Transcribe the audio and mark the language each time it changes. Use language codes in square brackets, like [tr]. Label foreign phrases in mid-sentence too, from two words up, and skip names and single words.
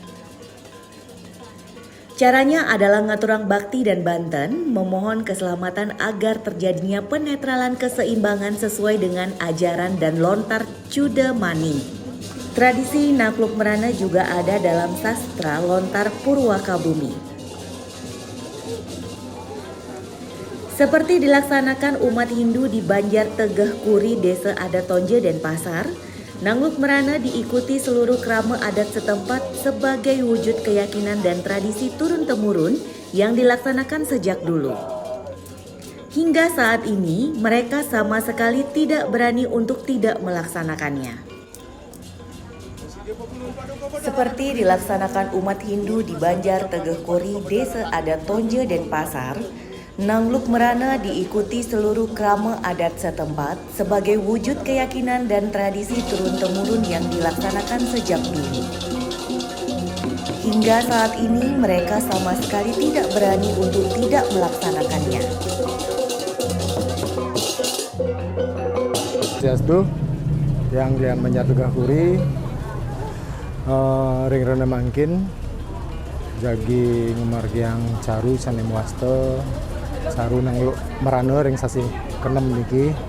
[id] Caranya adalah ngaturang bakti dan banten, memohon keselamatan agar terjadinya penetralan keseimbangan sesuai dengan ajaran dan lontar Cudamani. Tradisi Nangluk Merana juga ada dalam sastra lontar Purwakabumi. Seperti dilaksanakan umat Hindu di Banjar Tegeh Kuri, Desa Adat Tonje, Denpasar, Nangluk Merana diikuti seluruh krama adat setempat sebagai wujud keyakinan dan tradisi turun-temurun yang dilaksanakan sejak dulu. Hingga saat ini, mereka sama sekali tidak berani untuk tidak melaksanakannya. Seperti dilaksanakan umat Hindu di Banjar Tegeh Kuri, Desa Adat Tonje, Denpasar, Nangluk Merana diikuti seluruh krama adat setempat sebagai wujud keyakinan dan tradisi turun-temurun yang dilaksanakan sejak dulu. Hingga saat ini mereka sama sekali tidak berani untuk tidak melaksanakannya. [ban] Swastiastu, yang dian Banjar Tegeh Kuri, ring rene mangkin, jagi ngemargiang caru sanem waste, saru Nangluk Merana ring sasih ke-6 niki,